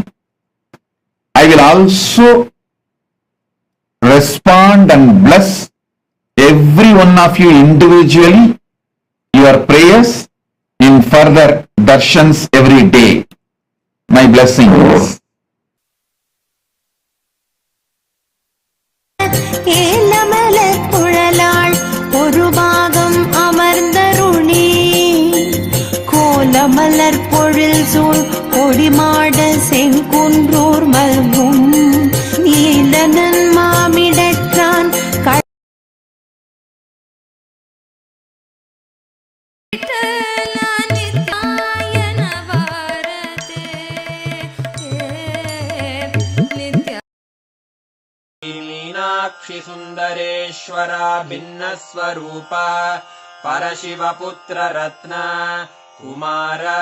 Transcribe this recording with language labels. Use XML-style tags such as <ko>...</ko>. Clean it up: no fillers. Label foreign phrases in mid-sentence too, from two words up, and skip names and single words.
<en>I will also respond and bless every one of you individually, your prayers in further darshans every day. My blessings.</en> <ta>ஏலமலர் குழலாள் ஒரு பாகம் அமர்ந்தருளி கோலமலர் பொழில் சூழ் கொடிமாட செங்குன்றூர் மல்கும் நீலனன் மாமிடற்றான்</ta> <sa>मीनाक्षि सुन्दरेश्वरा भिन्नस्वरूपा परशिवपुत्र रत्न कुमार</sa>